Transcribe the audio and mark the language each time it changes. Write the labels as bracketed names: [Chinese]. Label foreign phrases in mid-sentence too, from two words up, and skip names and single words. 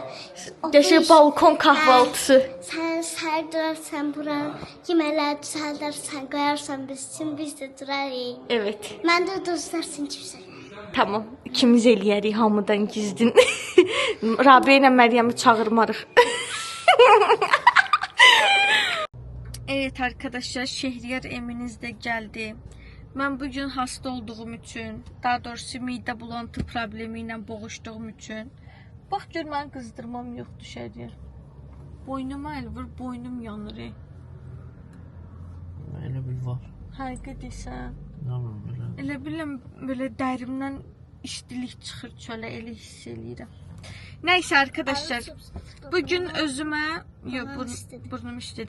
[Azerbaijani] Qəşəng balkon kahvaltısı. Sən səhər durarsan bura, yeməkləri düzəldərsən, qoyarsan biz üçün, biz də durarıq. [Turkish] Evet. [Azerbaijani] Mən də düzərsin kimsə. Tamam, ikimiz eləyərik hamıdan gizdin. Rabia ilə Məryəmi çağırmarıq. [Turkish] Evet arkadaşlar, Şehriyar Eminiz de geldi. Ben bugün hasta olduğum için, daha doğrusu mide bulantı problemiyle boğuştuğum için. [Azerbaijani] Bak gör, mən qızdırmam yoxdur Şehriyar. Boynuma el vur, boynum yanır. Elə bil var. Həqiqət desən. Nə var belə? Elə biləm böyle dərimdən işdilik çıxır çölə, elə hiss eləyirəm. [Turkish] Neyse arkadaşlar, bugün özümə, burnum işlədi.